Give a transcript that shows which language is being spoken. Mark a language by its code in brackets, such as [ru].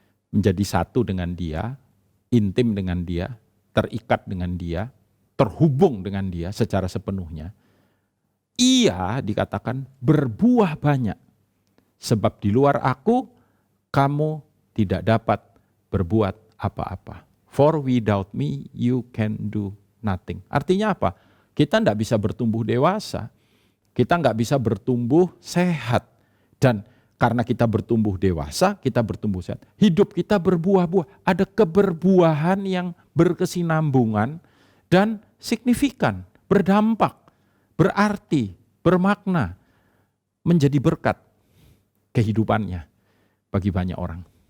[id] Menjadi satu dengan dia, intim dengan dia, terikat dengan dia, terhubung dengan dia secara sepenuhnya. Ia dikatakan berbuah banyak. Sebab di luar aku, kamu tidak dapat berbuat apa-apa. [en] For without me, you can do nothing. [id] Artinya apa? Kita tidak bisa bertumbuh dewasa. Kita nggak bisa bertumbuh sehat. Dan karena kita bertumbuh dewasa, kita bertumbuh sehat. Hidup kita berbuah-buah. Ada keberbuahan yang berkesinambungan dan signifikan, berdampak, berarti, bermakna, menjadi berkat kehidupannya bagi banyak orang.